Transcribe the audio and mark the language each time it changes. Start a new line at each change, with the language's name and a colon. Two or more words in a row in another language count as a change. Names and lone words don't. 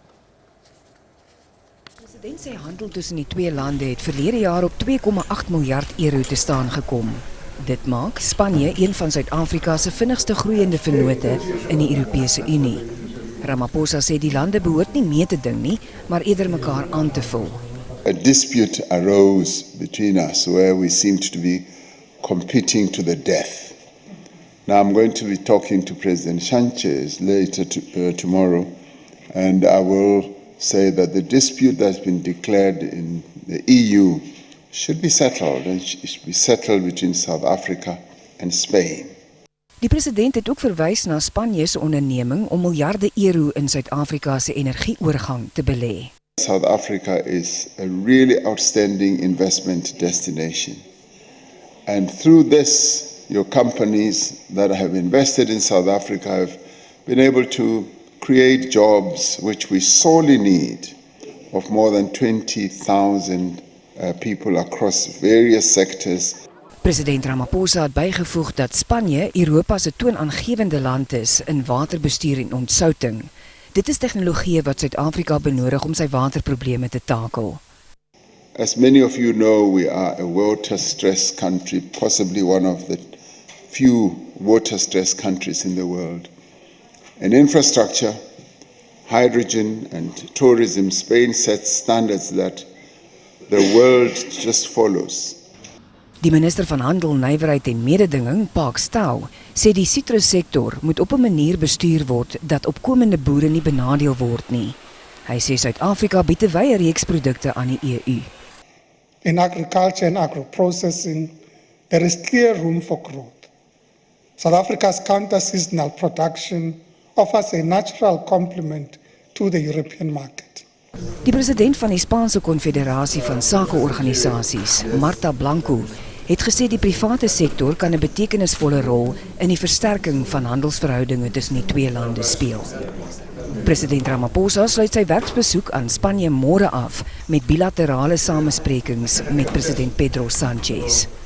Afrikaans: Die president sê handel tussen die twee lande het verlede jaar op 2,8 miljard euro te staan gekom. Dit maak Spanje een van Suid-Afrika se vinnigste groeiende vennote in die Europese Unie. Ramaphosa sê die lande behoort nie mee te ding nie, maar eerder mekaar aan te vul.
English: A dispute arose between us where we seemed to be competing to the death. Now I'm going to be talking to President Sanchez later tomorrow, and I will say that the dispute that's been declared in the EU should be settled, and it should be settled between South Africa and Spain.
Afrikaans: Die president het ook verwys na Spanje se onderneming om miljarde euro in Suid-Afrika se energieoorgang te belê.
English: South Africa is a really outstanding investment destination. And through this, your companies that have invested in South Africa have been able to create jobs which we sorely need of more than 20,000 people across various sectors.
Afrikaans: President Ramaphosa het bygevoeg dat Spanje Europa se toonaangewende land is in waterbestuur en ontsouting. Dit is tegnologie wat Suid-Afrika benodig om sy waterprobleme te takel.
English: As many of you know, we are a water-stressed country, possibly one of the few water-stressed countries in the world. In infrastructure, hydrogen and tourism, Spain sets standards that the world just follows.
Afrikaans: Die minister van Handel, Nywerheid en Mededinging, Park Stau, sê die sitrussektor moet op 'n manier bestuur word dat opkomende boere nie benadeel word nie. Hy sê Suid-Afrika bied 'n wye reeks produkte aan die EU.
English: In agriculture and agro-processing, there is clear room for growth. South Africa's counter-seasonal production offers a natural complement to the European market.
Afrikaans: Die president van die Spaanse Konfederasie van Sakeorganisasies, Marta Blanco, het gesê die private sektor kan 'n betekenisvolle rol in die versterking van handelsverhoudinge tussen die twee lande speel. President Ramaphosa sluit sy werksbesoek aan Spanje môre af met bilaterale samesprekings met president Pedro Sanchez.